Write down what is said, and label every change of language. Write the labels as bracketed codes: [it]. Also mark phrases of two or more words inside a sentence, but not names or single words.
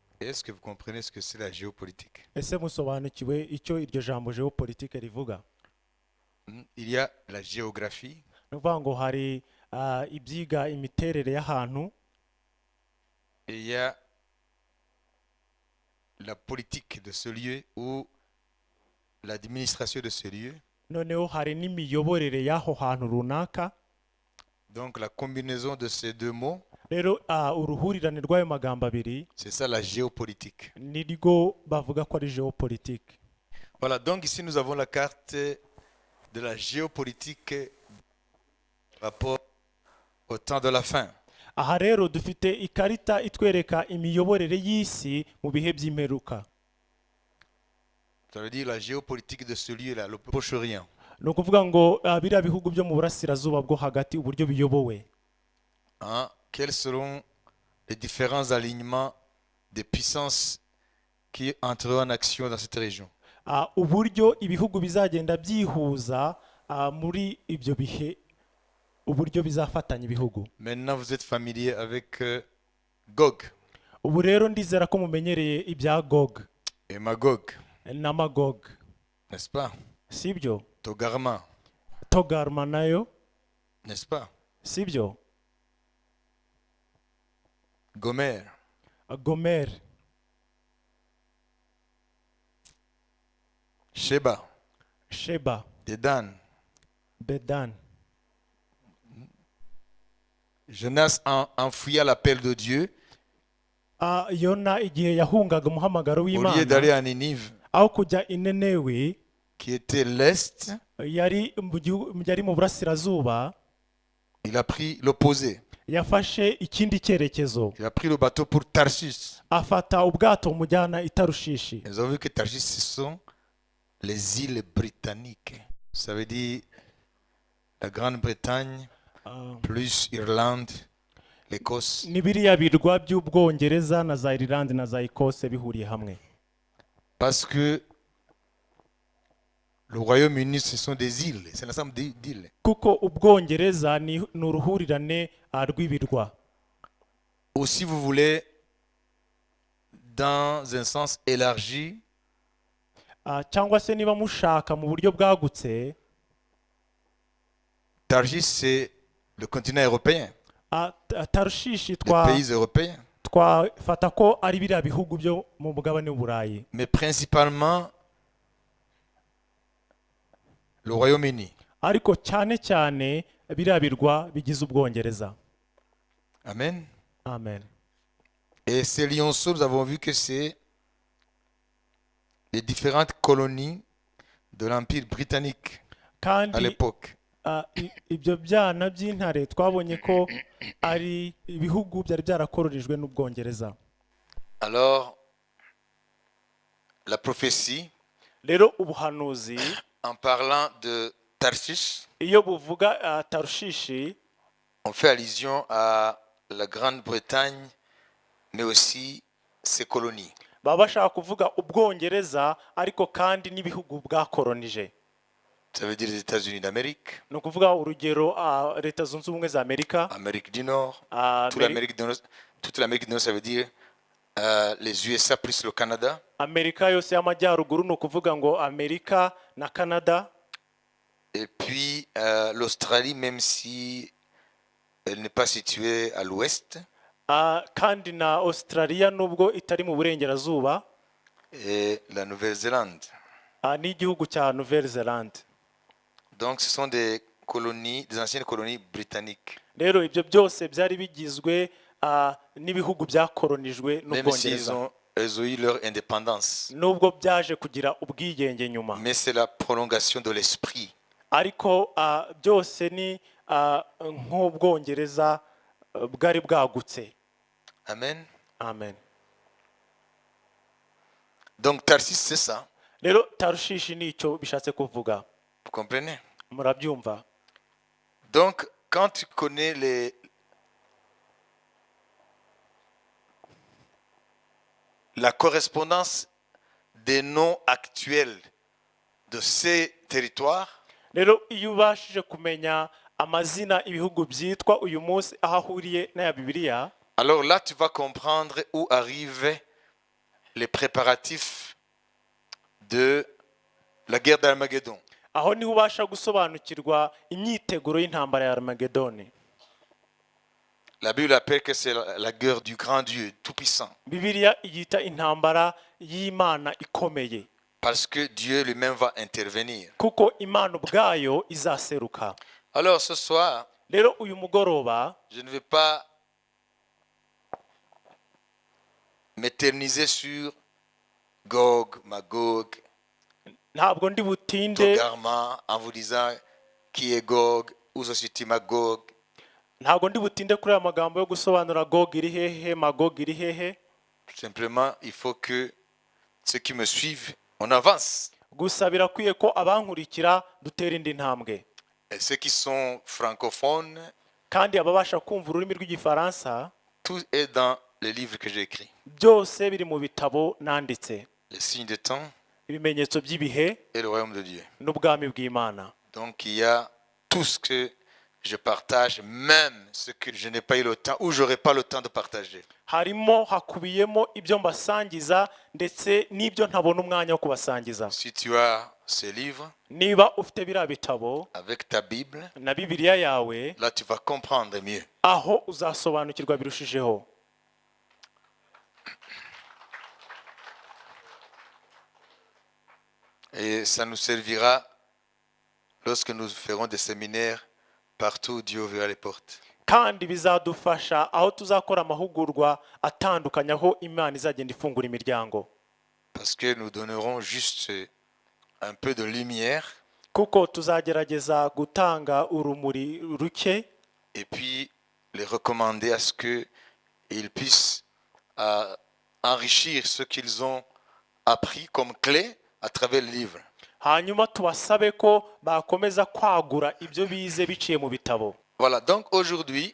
[fr] est-ce que vous comprenez ce que c'est la géopolitique? [rw] ese musobanukiwe icyo iryo jambo geopolitique rivuga? [fr] Il y a la géographie, [rw] Ni ukuvuga ngo hari ibyiga imiterere y'ahantu, [fr] et il y a la politique de ce lieu ou l'administration de ce lieu. [rw] noneho hari n'imiyoborere y'aho hantu runaka. [fr] Donc la combinaison de ces deux mots, [rw] Rero uruhurirane rw'ayo magambo abiri [fr] c'est ça la géopolitique. [rw] nirwo bavuga ko ari geopolitique. [fr] Voilà, donc ici nous avons la carte de la géopolitique rapport au temps de la fin. [rw] Aha rero dufite ikarita itwereka imiyoborere y'isi mu bihe by'imperuka. [fr] Ça veut dire la géopolitique de ce lieu-là, le Proche-Orient. [rw] Ni ukuvuga ngo biriya bihugu byo mu burasirazuba bwo hagati uburyo biyobowe. [fr] Hein? Quels seront les différents alignements des puissances qui entreront en action dans cette région? [rw] Uburyo ibihugu bizagenda byihuza muri ibyo bihe, uburyo bizafatanya ibihugu. [fr] Maintenant, vous êtes familier avec Gog [rw] Ubu rero ndizera ko mumenyereye ibya Gog [fr] et Magog, [rw] na Magog, [fr] n'est-ce pas? [rw] sibyo? Togarma, Togarma nayo, [fr] n'est-ce pas? [rw] sibyo? Gomer, Gomer, Sheba, Sheba, Dedan. Bedan. [fr] Jonas enfouilla l'appel de Dieu [rw] Yona igihe yahungaga umuhamagaro [fr] au lieu [rw] w'Imana, [fr] d'aller à Ninive, [rw] aho kujya i Ninewe, [fr] qui était l'est, [rw] yari mu burasirazuba, [fr] il a pris l'opposé. [rw] yafashe ikindi cyerekezo, [fr] Il a pris le bateau pour Tarshish. [rw] afata ubwato bumujyana i Tarushishi. [fr] Nous avons vu que Tarshish, ce sont les îles britanniques. Ça veut dire la Grande-Bretagne, plus Irlande, l'Écosse. [rw] Ni biriya birwa by'Ubwongereza na za Ireland na za Ecosse bihuriye hamwe. [fr] Parce que le Royaume-Uni, ce sont des îles. C'est l'ensemble d'îles. [rw] Kuko Ubwongereza ni uruhurirane rw'ibirwa. [fr] Ou si vous voulez, dans un sens élargi, [rw] Cyangwa se niba mushaka mu buryo bwagutse, [fr] Tarshish, c'est le continent européen, [rw] Tarushishi [fr] les pays européens. [rw] twafata ko ari biriya bihugu byo mu mugabane w'Uburayi, [fr] Mais principalement le Royaume-Uni. [rw] ariko cyane cyane biriya birwa bigize Ubwongereza. Amen. Amen. [fr] Et ces lionceaux, nous avons vu que c'est les différentes colonies de l'Empire britannique à [rw] Kandi [fr] l'époque. [rw] ibyo byana by'intare twabonye ko ari ibihugu byari byarakororejwe n'Ubwongereza. [fr] Alors, la prophétie, [rw] Rero ubuhanuzi [fr] en parlant de Tarshish, [rw] iyo buvuga Tarushishi, [fr] on fait allusion à la Grande-Bretagne, mais aussi ses colonies. [rw] baba bashaka kuvuga Ubwongereza ariko kandi n'ibihugu bwakoronije. [fr] Ça veut dire les États-Unis d'Amérique, [rw] Ni ukuvuga urugero Leta Zunze Ubumwe za Amerika, [fr] Amérique du Nord, toute l'Amérique du Nord, ça veut dire les USA plus le Canada, [rw] Amerika yose y'amajyaruguru, ni ukuvuga ngo Amerika na Canada, [fr] et puis l'Australie, même si elle n'est pas située à l'ouest, [rw] kandi na Australia nubwo itari mu burengerazuba, [fr] et la Nouvelle-Zélande. [rw] n'igihugu cya Nouvelle-Zélande. [fr] Donc ce sont des colonies, des anciennes colonies britanniques. [rw] Rero ibyo byose byari bigizwe n'ibihugu byakoronijwe [fr] Même s'ils [rw] n'Ubwongereza, [fr] elles ont eu leur indépendance. [rw] nubwo byaje kugira ubwigenge nyuma, [fr] Mais c'est la prolongation de l'esprit. [rw] ariko byose ni nk'Ubwongereza bwari bwagutse. Amen. Amen. [fr] Donc Tarsis, c'est ça. [rw] Rero Tarushishi nicyo bishatse kuvuga. [fr] Vous comprenez? [rw] Murabyumva? [fr] Donc quand tu connais la correspondance des noms actuels de ces territoires, [rw] Rero iyo ubashije kumenya amazina ibihugu byitwa uyu munsi aho ahuriye n'aya Bibiliya, [fr] alors là tu vas comprendre où arrive les préparatifs de la guerre d'Armageddon. [rw] aho niho ubasha gusobanukirwa imyiteguro y'intambara ya Armagedoni. [fr] La Bible appelle que c'est la guerre du grand Dieu tout-puissant. [rw] Bibiliya iyita intambara y'Imana ikomeye, [fr] Parce que Dieu lui-même va intervenir. [rw] kuko Imana ubwayo izaseruka. [fr] Alors ce soir, [rw] Rero uyu mugoroba [fr] je ne vais pas m'éterniser sur Gog, Magog, [rw] ntabwo ndi butinde [fr] Togarma, en vous disant qui est Gog, où se situe Magog. [rw] ntabwo ndi butinde kuri aya magambo yo gusobanura Gog iri hehe, Magog iri hehe. [fr] Simplement, il faut que ceux qui me suivent, on avance. [rw] Gusa birakwiye ko abankurikira dutera indi ntambwe, [fr] Et ceux qui sont francophones, [rw] kandi ababasha kumva ururimi rw'igifaransa [fr] tout est dans les livres que j'ai écrits. [rw] byose biri mu bitabo nanditse, [fr] Les signes de temps [rw] ibimenyetso by'ibihe [fr] et le royaume de Dieu. [rw] n'ubwami bw'Imana. [fr] Donc il y a tout ce que je partage, même ce que je n'ai pas eu le temps ou j'aurai pas le temps de partager. [rw] Harimo hakubiyemo ibyo mbasangiza ndetse n'ibyo ntabona umwanya wo kubasangiza. [fr] Si tu as ces livres [rw] Niba ufite biriya bitabo [fr] avec ta Bible, [rw] na Bibiliya yawe, [fr] là tu vas comprendre mieux. [rw] aho uzasobanukirwa birushijeho. [fr] Et ça nous servira lorsque nous ferons des séminaires partout où Dieu ouvrira les portes. [rw] Kandi bizadufasha aho tuzakora amahugurwa atandukanye aho Imana izagenda ifungura imiryango, [fr] Parce que nous donnerons juste un peu de lumière [rw] kuko tuzagerageza gutanga urumuri ruke, [fr] et puis les recommander à ce qu'ils puissent enrichir ce qu'ils ont appris comme clé à travers le livre. [rw] hanyuma tubasabe ko bakomeza kwagura ibyo bize biciye mu bitabo. [fr] Voilà, donc aujourd'hui,